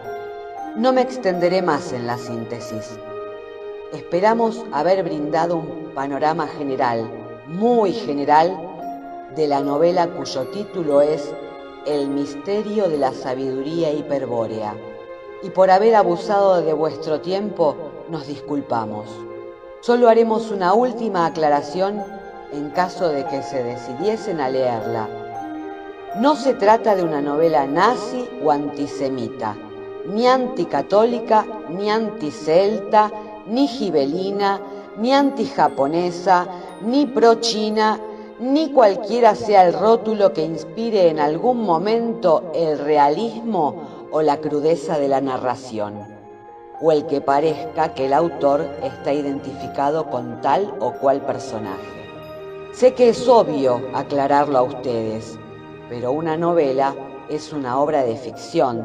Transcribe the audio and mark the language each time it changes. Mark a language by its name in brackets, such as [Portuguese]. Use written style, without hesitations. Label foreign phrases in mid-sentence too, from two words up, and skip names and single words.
[Spanish] No me extenderé más en la síntesis. Esperamos haber brindado un panorama general, muy general, de la novela cuyo título es El misterio de la sabiduría hiperbórea. Y por haber abusado de vuestro tiempo, nos disculpamos. Solo haremos una última aclaración en caso de que se decidiesen a leerla. No se trata de una novela nazi o antisemita, ni anticatólica, ni anticelta, ni gibelina, ni antijaponesa, ni pro-china, ni cualquiera sea el rótulo que inspire en algún momento el realismo o la crudeza de la narración, o el que parezca que el autor está identificado con tal o cual personaje. Sé que es obvio aclararlo a ustedes, pero una novela es una obra de ficción,